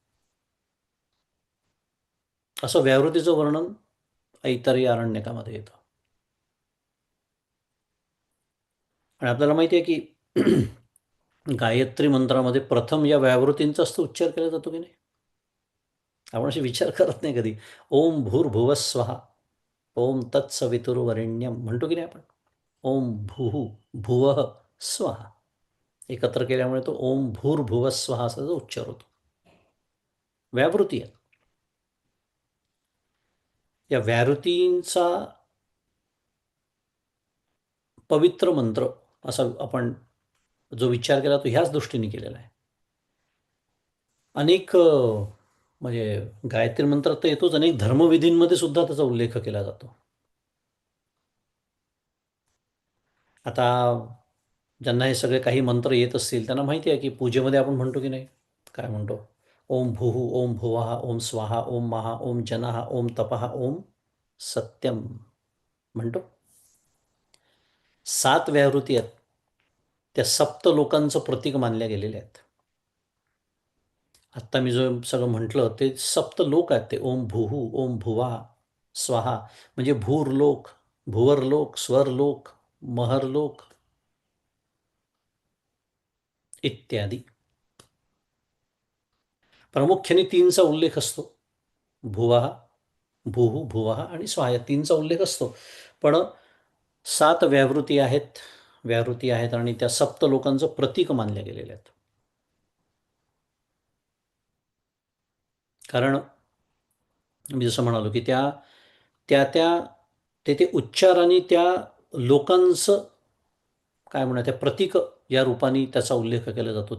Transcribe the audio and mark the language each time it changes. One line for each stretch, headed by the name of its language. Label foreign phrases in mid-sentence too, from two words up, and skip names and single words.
Marathi: असं व्यावृत्तीचं वर्णन ऐतरेय आरण्यकामध्ये येतं. आणि आपल्याला माहिती आहे की गायत्री मंत्रामध्ये प्रथम या व्यावृत्तींचाच तो उच्चार केला जातो की नाही? आपण असे विचार करत नाही कधी.
Sanskrit: ओम भूर्भुवः स्वः, ओम तत्सवितुर्वरेण्यम
Marathi: म्हणतो की नाही आपण?
Sanskrit: ओम भूः भुवः स्वः,
Marathi: एकत्र केल्यामुळे तो
Sanskrit: ओम भूर्भुवः स्वः
Marathi: असा जो उच्चार होतो. व्यावृत्ती आहे. या व्यावृत्तींचा पवित्र मंत्र असा आपण जो विचार केला तो ह्याच दृष्टीने केलेला आहे. अनेक म्हणजे गायत्री मंत्रात तर येतोच, अनेक धर्मविधींमध्ये सुद्धा त्याचा उल्लेख केला जातो. आता ज्यांना हे सगळे काही मंत्र येत असतील त्यांना माहिती आहे की पूजेमध्ये आपण म्हणतो की नाही, काय म्हणतो?
Sanskrit: ओम भूः ओम भुवः ओम स्वाहा ओम महा ओम जनः ओम तपः ओम सत्यम म्हणतो.
Marathi: 7 व्याहृती आहेत, त्या सप्त लोकांचं प्रतीक मानल्या गेलेल्या आहेत. आत्ता मी जो सगळं म्हटलं ते सप्त लोक आहेत. ते
Sanskrit: ओम भूः ओम भुवा स्वाहा
Marathi: म्हणजे भूरलोक, भुवरलोक, स्वरलोक, महरलोक इत्यादी. प्रामुख्याने 3चा उल्लेख असतो. भुवः,
Sanskrit: भूः भुवः
Marathi: आणि स्वाहा या 3चा उल्लेख असतो. पण 7 व्याहृती आहेत आणि त्या सप्त लोकांचं प्रतीक मानल्या गेलेल्या आहेत. कारण मी जसं म्हणालो की त्या त्या त्या ते ते उच्चाराने त्या लोकांचं काय म्हणूया त्या प्रतीक या रूपाने त्याचा उल्लेख केला जातो.